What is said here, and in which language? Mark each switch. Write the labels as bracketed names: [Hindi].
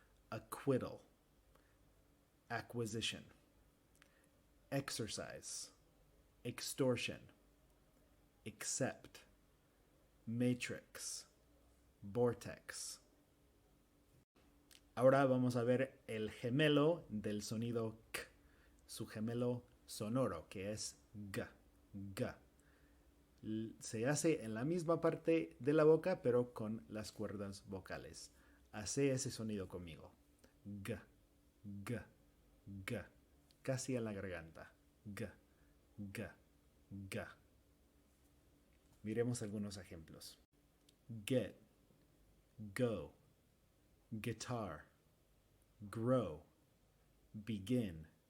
[English] Acquittal, acquisition, exercise, extortion, accept, matrix, vortex. [Spanish] Ahora vamos a ver el gemelo del sonido K, su gemelo sonoro, que es G, G. Se hace en la misma parte de la boca, pero con las cuerdas vocales. Hace ese sonido conmigo. G, G, G. Casi en la garganta. G, G, G. Miremos algunos ejemplos. [English] Get, go, guitar, grow, begin,